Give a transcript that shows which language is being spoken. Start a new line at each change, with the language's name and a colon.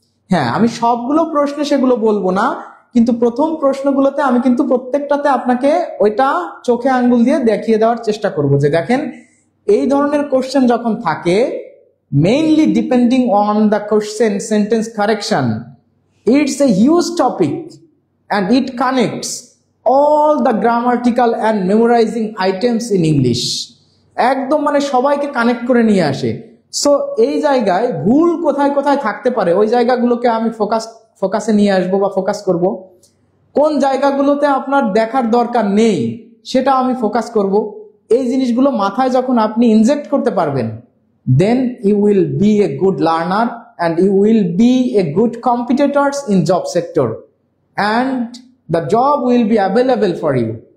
Bangla: হ্যাঁ, আমি সবগুলো প্রশ্নে সেগুলো বলবো না, কিন্তু প্রথম প্রশ্নগুলোতে আমি কিন্তু প্রত্যেকটাতে আপনাকে ওইটা চোখে আঙ্গুল দিয়ে দেখিয়ে দেওয়ার চেষ্টা করব যে দেখেন, এই ধরনের কোশ্চেন যখন থাকে,
English: mainly depending on the question sentence correction, it's a huge topic and it connects all the grammatical and memorizing items in English,
Bangla: একদম মানে সবাইকে কানেক্ট করে নিয়ে আসে। সো এই জায়গায় ভুল কোথায় কোথায় থাকতে পারে ওই জায়গাগুলোকে আমি ফোকাসে নিয়ে আসবো বা ফোকাস করব। কোন জায়গাগুলোতে আপনার দেখার দরকার নেই সেটা আমি ফোকাস করব। এই জিনিসগুলো মাথায় যখন আপনি ইনজেক্ট করতে পারবেন,
English: then you will be a good learner and you will be a good competitors in job sector and the job will be available for you.